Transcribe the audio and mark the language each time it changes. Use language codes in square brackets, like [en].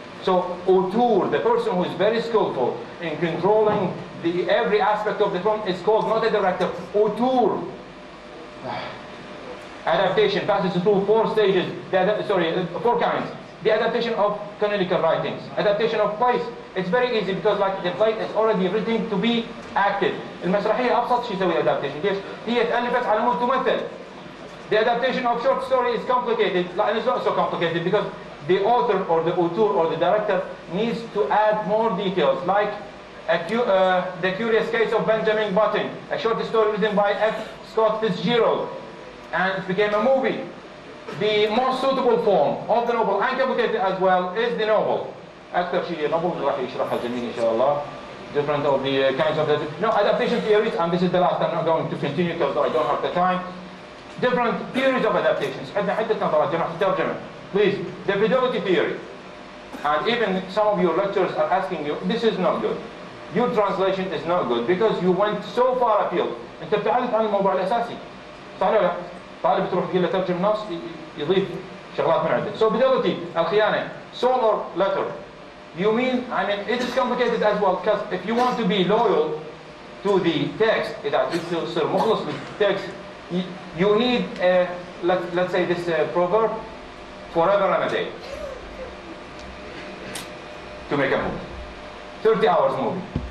[en] So auteur, the person who is very skillful in controlling every aspect of the film, is called not a director, auteur. Adaptation passes through 4 stages, 4 kinds. The adaptation of canonical writings, adaptation of plays. It's very easy because like the play is already written to be acted. [ar] المسرحية أبسط شيء يسوي adaptation. ليش؟ هي تألفت على مود تمثل. [en] The adaptation of short story is complicated. And it's not so complicated because the author or the auteur or the director needs to add more details, like the Curious Case of Benjamin Button, a short story written by F. Scott Fitzgerald, and it became a movie. The most suitable form of the novel, and complicated as well, is the novel. [ar] أكثر شيء novel راح يشرحها الجميع إن شاء الله. [en] Different of the kinds of adaptation theories, and this is the last. I'm not going to continue because I don't have the time. Different theories of adaptations. [ar] عندنا عدة نظرات جماعة الترجمة. [en] Please, the fidelity theory. And even some of your lecturers are asking you, this is not good. Your translation is not good because you went so far afield. [ar] أنت ابتعدت عن الموضوع الأساسي. صح ولا لا؟ طالب تروح تقول له ترجم نص يضيف شغلات من عنده. [en] So fidelity, الخيانة, soul or letter. You mean, it is complicated as well because if you want to be loyal to the text, إذا تصير مخلص للtext, you need, let's say this proverb, forever and a day to make a movie. 30 hours movie.